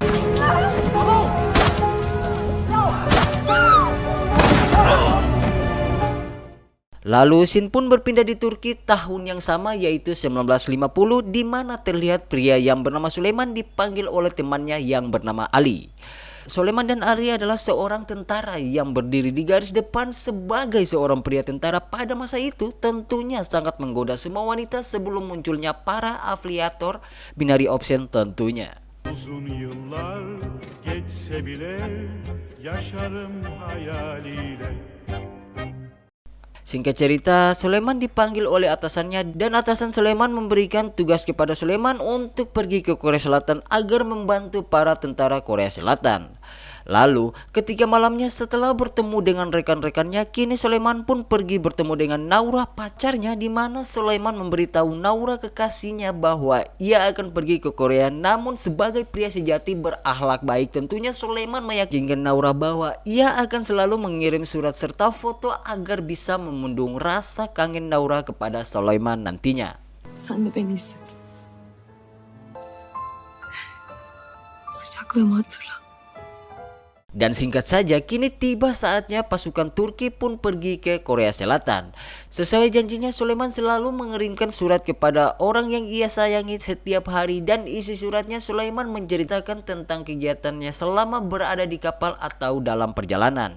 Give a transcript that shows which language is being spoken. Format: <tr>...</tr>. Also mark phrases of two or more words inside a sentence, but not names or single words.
<id>Lalu scene pun berpindah di Turki tahun yang sama, yaitu 1950, di mana terlihat pria yang bernama Sulaiman dipanggil oleh temannya yang bernama Ali. Sulaiman dan Ali adalah seorang tentara yang berdiri di garis depan. Sebagai seorang pria tentara pada masa itu, tentunya sangat menggoda semua wanita sebelum munculnya para afiliator</id> <en>binary option</en> <id>tentunya.</id> <tr>Uzun yıllar geçse bile yaşarım hayaliyle.</tr> <id>Singkat cerita, Sulaiman dipanggil oleh atasannya, dan atasan Sulaiman memberikan tugas kepada Sulaiman untuk pergi ke Korea Selatan agar membantu para tentara Korea Selatan. Lalu, ketika malamnya setelah bertemu dengan rekan-rekannya, kini Sulaiman pun pergi bertemu dengan Naura, pacarnya, di mana Sulaiman memberitahu Naura kekasihnya bahwa ia akan pergi ke Korea. Namun sebagai pria sejati berakhlak baik, tentunya Sulaiman meyakinkan Naura bahwa ia akan selalu mengirim surat serta foto agar bisa memendung rasa kangen Naura kepada Sulaiman nantinya.</id> <tr>Sen de beni hisset. Sıcaklığımı hatırla.</tr> <id>Dan singkat saja, kini tiba saatnya pasukan Turki pun pergi ke Korea Selatan. Sesuai janjinya, Sulaiman selalu mengirimkan surat kepada orang yang ia sayangi setiap hari, dan isi suratnya Sulaiman menceritakan tentang kegiatannya selama berada di kapal atau dalam perjalanan.</id>